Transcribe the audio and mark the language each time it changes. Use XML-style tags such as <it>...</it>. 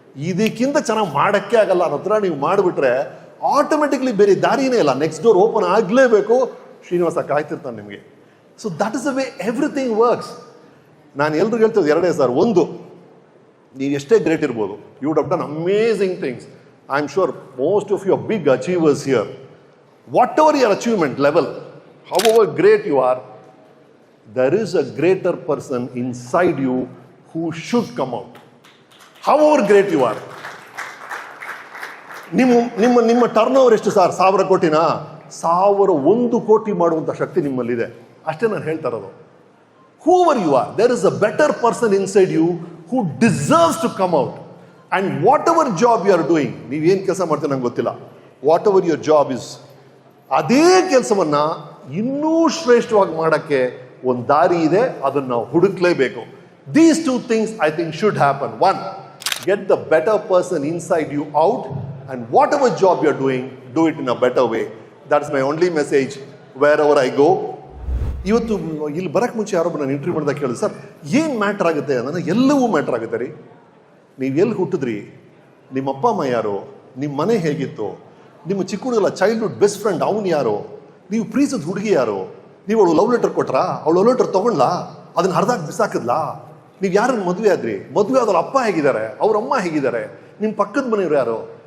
<kn>ಇದಕ್ಕಿಂತ ಚೆನ್ನಾಗಿ ಮಾಡೋಕ್ಕೆ ಆಗಲ್ಲ ಅನ್ನೋ ಹತ್ರ ನೀವು ಮಾಡಿಬಿಟ್ರೆ ಆಟೋಮೆಟಿಕ್ಲಿ ಬೇರೆ ದಾರಿನೇ ಇಲ್ಲ, ನೆಕ್ಸ್ಟ್ ಡೋರ್ ಓಪನ್ ಆಗಲೇಬೇಕು. ಶ್ರೀನಿವಾಸ ಕಾಯ್ತಿರ್ತಾನೆ ನಿಮಗೆ.</kn> <en>So that is the way everything works.</en> <kn>ನಾನು ಎಲ್ರಿಗೂ ಹೇಳ್ತೇವೆ ಎರಡೇ ಸರ್. ಒಂದು, ನೀವು ಎಷ್ಟೇ ಗ್ರೇಟ್ ಇರ್ಬೋದು,</kn> <en>You would have done amazing things. I am sure most of you are big achievers here. Whatever your achievement level, however great you are, there is a greater person inside you who should come out. However great you are.</en> <kn>ನಿಮ್ಮ turn over ಎಷ್ಟು sir? 1000 ಕೋಟಿನಾ? 1001 ಕೋಟಿ ಮಾಡುವಂಥ ಶಕ್ತಿ ನಿಮ್ಮಲ್ಲಿದೆ. ಅಷ್ಟೇ ನಾನು ಹೇಳ್ತಾ ಇರೋದು.</kn> <en>Whoever you are, there is a better person inside you who deserves to come out. And whatever job you are doing,</en> <kn>ನೀವೇನು ಕೆಲಸ ಮಾಡ್ತೀರ ನಂಗೆ ಗೊತ್ತಿಲ್ಲ,</kn> <en>whatever your job is,</en> <kn>ಅದೇ ಕೆಲಸವನ್ನು ಇನ್ನೂ ಶ್ರೇಷ್ಠವಾಗಿ ಮಾಡೋಕ್ಕೆ ಒಂದು ದಾರಿ ಇದೆ, ಅದನ್ನು ನಾವು ಹುಡುಕ್ಲೇಬೇಕು.</kn> <en>These 2 things I think should happen. 1, get the better person inside you out, and whatever job you are doing, do it in a better way. That's my only message wherever I go.</en> <kn>ಇವತ್ತು ಇಲ್ಲಿ ಬರೋಕ್ಕೆ ಮುಂಚೆ ಯಾರೊಬ್ಬ ನಾನು interview ಮಾಡಿದಾಗ ಕೇಳಿದೆ, sir ಏನು matter ಆಗುತ್ತೆ ಅಂದರೆ, ಎಲ್ಲವೂ ಮ್ಯಾಟ್ರ್ ಆಗುತ್ತೆ ರೀ. ನೀವು ಎಲ್ಲಿ ಹುಟ್ಟಿದ್ರಿ, ನಿಮ್ಮ ಅಪ್ಪ ಅಮ್ಮ ಯಾರು, ನಿಮ್ಮ ಮನೆ ಹೇಗಿತ್ತು, ನಿಮ್ಮ ಚಿಕ್ಕ ಹುಡುಗಲ್ಲ ಚೈಲ್ಡ್ಹುಡ್ ಬೆಸ್ಟ್ ಫ್ರೆಂಡ್ ಅವನು ಯಾರು, ನೀವು ಪ್ರೀತಿಸಿದ ಹುಡುಗಿ ಯಾರು, ನೀವು ಅವಳು ಲವ್ ಲೆಟರ್ ಕೊಟ್ರಾ, ಅವಳು ಲವ್ ಲೆಟರ್ ತೊಗೊಳ್ಲಾ, ಅದನ್ನು ಹರಿದಾಗಿ ಬಿಸಾಕಿದ್ಲಾ, ನೀವು ಯಾರನ್ನು ಮದುವೆ ಆದ್ರಿ, ಮದುವೆ ಆದವ್ರ ಅಪ್ಪ ಹೇಗಿದ್ದಾರೆ, ಅವ್ರ ಅಮ್ಮ ಹೇಗಿದ್ದಾರೆ, ನಿಮ್ಮ ಪಕ್ಕದ ಮನೆಯವ್ರು ಯಾರು,</kn>